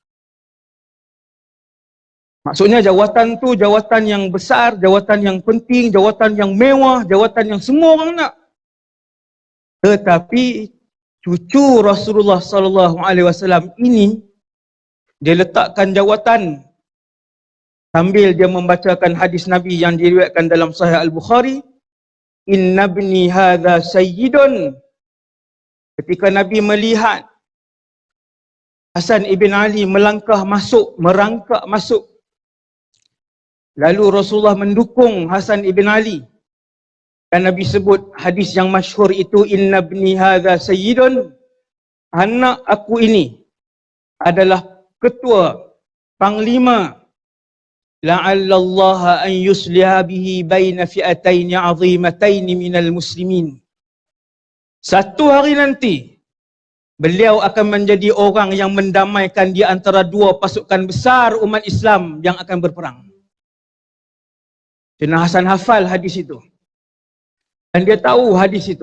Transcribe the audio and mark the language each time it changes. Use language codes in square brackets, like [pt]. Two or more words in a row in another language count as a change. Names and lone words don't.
[ms] Maksudnya jawatan tu jawatan yang besar, jawatan yang penting, jawatan yang mewah, jawatan yang semua orang nak. Tetapi cucu Rasulullah [ar] صلى الله عليه وسلم [ms] ini dia letakkan jawatan sambil dia membacakan hadis Nabi yang diriwayatkan dalam Sahih Al-Bukhari, [ar] إن ابني هذا سيد. [ms] Ketika Nabi melihat Hasan ibn Ali melangkah masuk, merangkak masuk, lalu Rasulullah mendukung Hasan ibn Ali. Dan Nabi sebut hadis yang masyhur itu, [ar] إن ابني هذا سيد, [ms] anak aku ini adalah ketua, [ar] panglima, لعل الله أن يصلح به بين فئتين عظيمتين من المسلمين. [ms] Satu hari nanti beliau akan menjadi orang yang mendamaikan di antara dua pasukan besar umat Islam yang akan berperang. Sayyidina Hasan hafal hadis itu. Dan dia tahu hadis itu.